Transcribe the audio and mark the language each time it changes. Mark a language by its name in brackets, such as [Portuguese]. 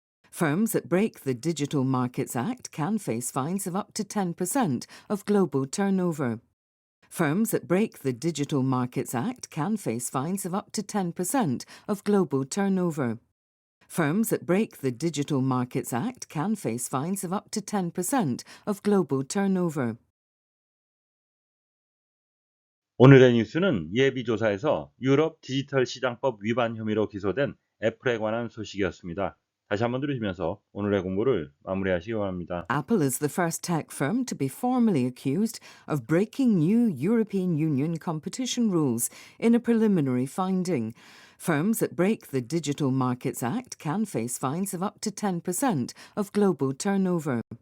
[English] Firms that break the Digital Markets Act can face fines of up to 10% of global turnover. Firms that break the Digital Markets Act can face fines of up to 10% of global turnover. Firms that break the Digital Markets Act can face fines of up to 10% of global turnover. [Korean] 오늘의 뉴스는 예비조사에서 유럽 디지털 시장법 위반 혐의로 기소된 애플에 관한 소식이었습니다. 다시 한번 들으시면서 오늘의 공부를 마무리하시기 바랍니다. [English] Apple is the first tech firm to be formally accused of breaking new European Union competition rules in a preliminary finding. Firms that break the Digital Markets Act can face fines of up to 10% of global turnover.